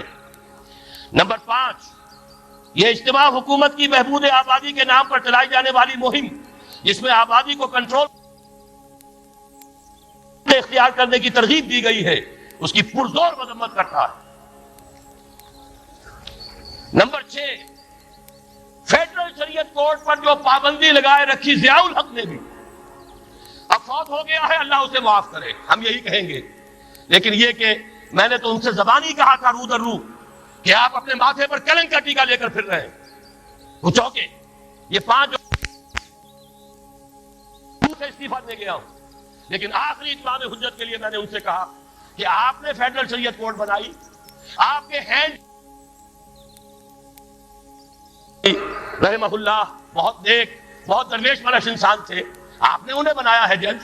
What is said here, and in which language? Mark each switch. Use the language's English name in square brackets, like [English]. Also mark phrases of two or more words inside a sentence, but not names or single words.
[Urdu] نمبر 5، یہ اجتماع حکومت کی بہبود آبادی کے نام پر چلائی جانے والی مہم، جس میں آبادی کو کنٹرول اختیار کرنے کی ترغیب دی گئی ہے، اس کی پرزور مذمت کرتا ہے۔ نمبر 6، فیڈرل شریعت کورٹ پر جو پابندی لگائے رکھی ضیاء الحق نے بھی، اب فوت ہو گیا ہے، اللہ اسے معاف کرے، ہم یہی کہیں گے۔ لیکن یہ کہ میں نے تو ان سے زبانی کہا تھا رو در رو کہ آپ اپنے ماتھے پر کلنک کا ٹیکا لے کر پھر رہے ہیں، وہ چوکے۔ یہ 5 سے استعفیٰ دے گیا ہوں، لیکن آخری اتمام حجت کے لیے میں نے ان سے کہا کہ آپ نے فیڈرل شریعت کورٹ بنائی، آپ کے ہینڈ [Arabic] رحمہ اللہ [Urdu] بہت نیک، بہت درویش پرست انسان تھے، آپ نے انہیں بنایا ہے جج۔